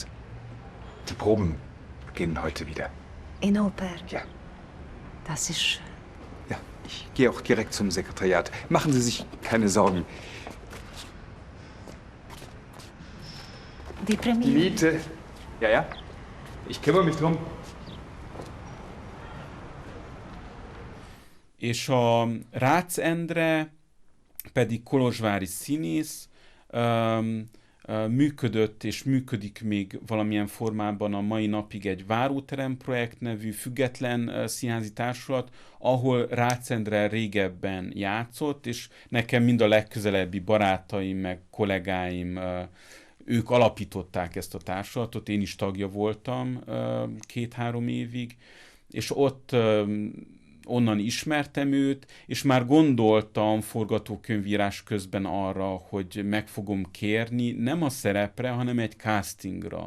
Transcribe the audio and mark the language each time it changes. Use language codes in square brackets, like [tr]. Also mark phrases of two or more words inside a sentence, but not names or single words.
[de] Die Proben beginnen heute wieder. In Oper? Ja. Das ist schön. Ja, ich gehe auch direkt zum Sekretariat. Machen Sie sich keine Sorgen. Die Die Premiere. Miete. Ja, ja. Ich kümmere mich drum. [hu] És a Rácz Endre pedig kolozsvári színész, működött és működik még valamilyen formában a mai napig egy Váróterem projekt nevű független színházi társulat, ahol Rácz Endre régebben játszott, és nekem mind a legközelebbi barátaim, meg kollégáim, ők alapították ezt a társulatot, én is tagja voltam 2-3 évig, és ott onnan ismertem őt, és már gondoltam forgatókönyvírás közben arra, hogy meg fogom kérni, nem a szerepre, hanem egy castingra.